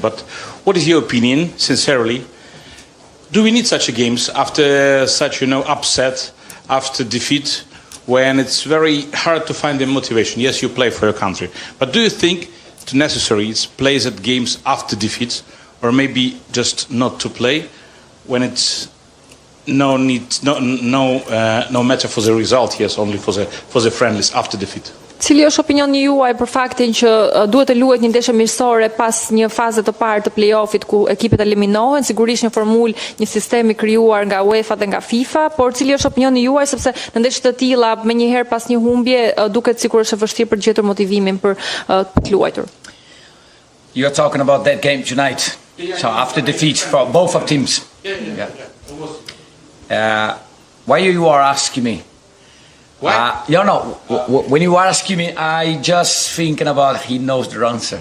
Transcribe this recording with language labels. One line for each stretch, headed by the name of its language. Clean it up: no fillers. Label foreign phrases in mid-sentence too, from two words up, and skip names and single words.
English: But what is your opinion, sincerely? Do we need such games after such, upset, after defeat, when it's very hard to find the motivation? Yes, you play for your country. But do you think it's necessary to play that games after defeats? Or maybe just not to play when it's no matter for the result, yes, only for the friendlies after defeat.
Albanian: Cili është opinioni juaj për faktin që duhet të luhet një ndeshje miqësore pas një faze të parë të play-offit ku ekipet eliminohen, sigurisht një formulë, një sistemi krijuar nga UEFA dhe nga FIFA, por cili është opinioni juaj sepse në ndeshje të tilla menjëherë pas një humbje duket sikur është e vështirë për gjetur motivimin për të luajtur.
English: You're talking about that game tonight. So after defeat for both of teams. Why you are asking me? When you are asking me, I just thinking about he knows the answer.